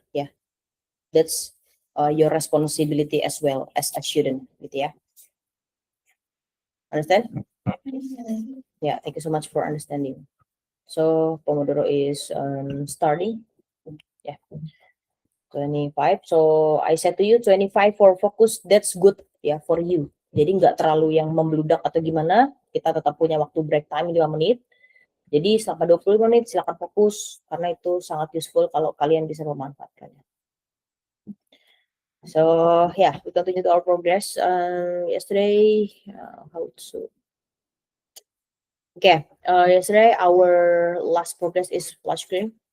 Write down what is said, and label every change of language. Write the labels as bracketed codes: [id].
[en] Yeah, that's your responsibility as well as a student, [id] gitu ya. [en] Understand? Yeah, thank you so much for understanding. So Pomodoro is starting. Yeah, 25. So I said to you 25 for focus. That's good ya for you. [id] Jadi nggak terlalu yang membludak atau gimana. Kita tetap punya waktu break time 5 menit. Jadi selama 20 menit silakan fokus karena itu sangat useful kalau kalian bisa memanfaatkannya. [en] So yeah, we continue to our progress. Yesterday, how to? Okay, yesterday our last progress is splash screen.